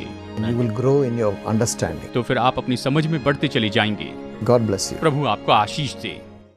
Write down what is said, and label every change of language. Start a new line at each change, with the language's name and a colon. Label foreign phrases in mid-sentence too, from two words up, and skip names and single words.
English: You will grow in your understanding.
Hindi: तो फिर आप अपनी समझ में बढ़ते चले जाएंगे।
English: God bless you.
Hindi: प्रभु आपको आशीष दे।